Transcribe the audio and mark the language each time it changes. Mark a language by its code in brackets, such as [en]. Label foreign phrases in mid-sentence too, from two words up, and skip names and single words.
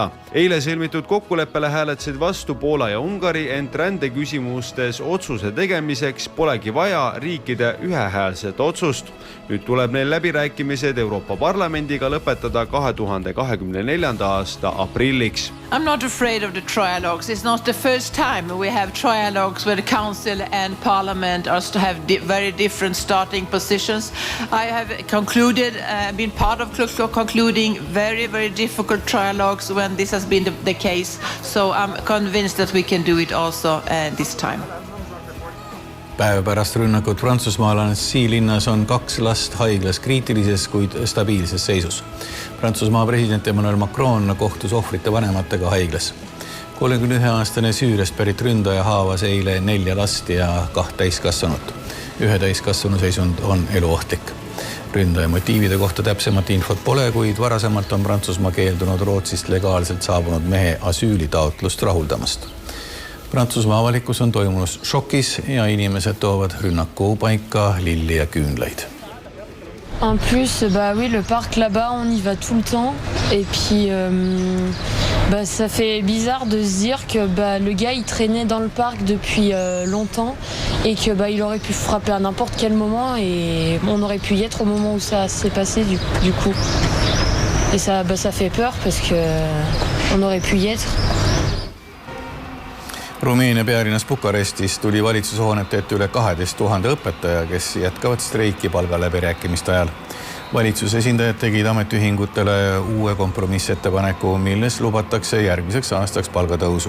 [et] Eile sõlmitud kokkuleppele hääletasid vastu Poola ja Ungari, ent rändeküsimustes otsuse tegemiseks polegi vaja riikide ühehäälset otsust. Nüüd tuleb neil läbirääkimised Euroopa Parlamendiga lõpetada 2024. aasta aprilliks. [en] I'm not afraid of the trialogues. It's not the first time we have trialogues where the Council and Parliament are to have very different starting positions. I have concluded, been part of concluding very, very difficult trialogues when this has been the case. So I'm convinced that we can do it also this time. [et] Päev pärast rünnakut Prantsusmaal Annecy linnas on 2 last haiglas kriitilises, kuid stabiilses seisus. Prantsusmaa president Emmanuel Macron kohtus ohvrite vanematega haiglas. 31-aastane Süüriast pärit ründaja haavas eile 4 last ja 2 täiskasvanut. 1 täiskasvanu seisund on eluohtlik. Ründaja motiivide kohta täpsemat infot pole, kuid varasemalt on Prantsusmaa keeldunud Rootsist legaalselt saabunud mehe asüülitaotlust rahuldamast. Prantsusmaa avalikkus on toimunud šokis ja inimesed toovad rünnaku paika lilli ja küünlaid. [fr] En plus, oui, le parc là-bas, on y va tout le temps. Et puis, ça fait bizarre de se dire que le gars, il traînait dans le parc depuis longtemps et que il aurait pu frapper à n'importe quel moment et on aurait pu y être au moment où ça s'est passé du coup. Et ça fait peur parce que on aurait pu y être. [et] Rumeenia pealinnas Bukarestis tuli valitsushoonete ette üle 12 000 õpetaja, kes jätkavad streiki palgaläbirääkimiste ajal. Valitsuse esindajad tegid ametiühingutele uue kompromissettepaneku, milles lubatakse järgmiseks aastaks palgatõusu.